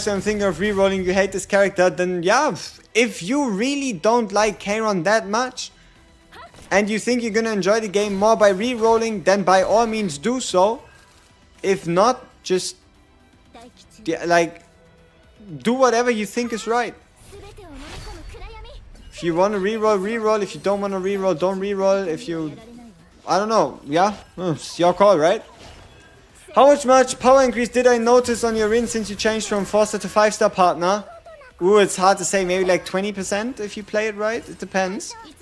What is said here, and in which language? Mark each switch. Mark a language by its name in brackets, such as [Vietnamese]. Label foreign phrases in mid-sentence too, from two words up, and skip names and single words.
[English] I'm thinking of re-rolling. You hate this character, then yeah. If you really don't like Karen that much, and you think you're gonna enjoy the game more by re-rolling, then by all means do so. If not, just like do whatever you think is right. If you want to re-roll, re-roll. If you don't want to re-roll, don't re-roll. If you, I don't know, yeah, it's your call, right? How much power increase did I notice on your win since you changed from 4-star to 5-star partner? Ooh, it's hard to say. Maybe like 20% if you play it right. It depends.